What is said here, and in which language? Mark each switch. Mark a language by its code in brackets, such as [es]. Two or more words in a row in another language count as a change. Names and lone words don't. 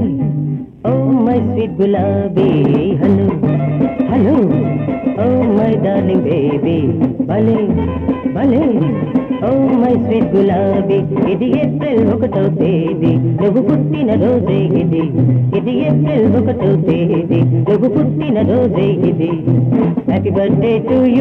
[en] oh my sweet gulabi hello hello oh my darling baby bhale bhale oh my sweet gulabi [te] ఇది ఏప్రిల్ 1వ తేదీ నువ్వు పుట్టిన రోజే ఇది ఇది ఏప్రిల్ 1వ తేదీ నువ్వు పుట్టిన రోజే ఇది [en] happy birthday to